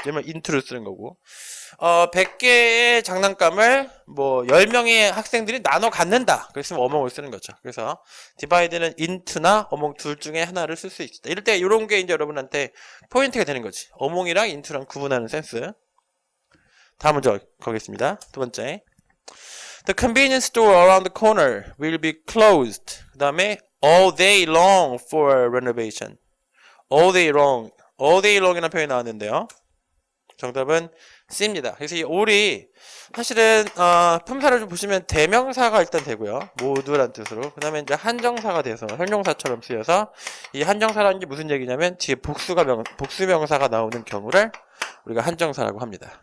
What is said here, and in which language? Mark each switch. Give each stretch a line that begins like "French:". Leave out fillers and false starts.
Korean: 그러면 인투를 쓰는 거고. 100개의 장난감을 10명의 학생들이 나눠 갖는다. 그랬으면 어몽을 쓰는 거죠. 그래서 divide는 into나 어몽 둘 중에 하나를 쓸 수 있다. 이럴 때 이런 게 이제 여러분한테 포인트가 되는 거지. 어몽이랑 인투랑 구분하는 센스. 다음 문제 가겠습니다. 두 번째.
English: The convenience store around the corner will be closed.
Korean: 그 다음에
English: all day long for renovation. all day long. all day long
Korean: 이라는 표현이 나왔는데요. 정답은 C입니다. 그래서 이 all이 사실은 품사를 좀 보시면 대명사가 일단 되고요. 모두란 뜻으로. 그 다음에 이제 한정사가 돼서 형용사처럼 쓰여서 이 한정사라는 게 무슨 얘기냐면 뒤에 복수명사가 나오는 경우를 우리가 한정사라고 합니다.